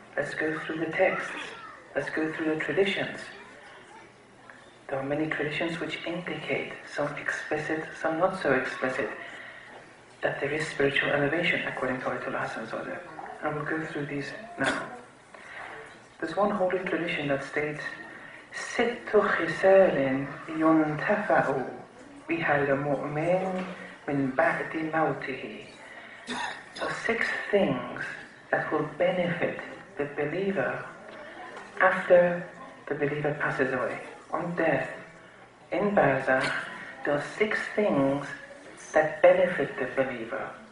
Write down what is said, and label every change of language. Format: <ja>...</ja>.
<en>Let's go through the texts. Let's go through the traditions. There are many traditions which indicate, some explicit, some not so explicit, that there is spiritual elevation according to Ayatollah Hassan Zadeh. And we'll go through these now. There's one holy tradition that states,</en> <ar>ست خصال ينتفع بها المؤمن من بعد موته.</ar> <en>So 6 things that will benefit the believer after the believer passes away. On death, in Barzakh, there are 6 things that benefit the believer.</en>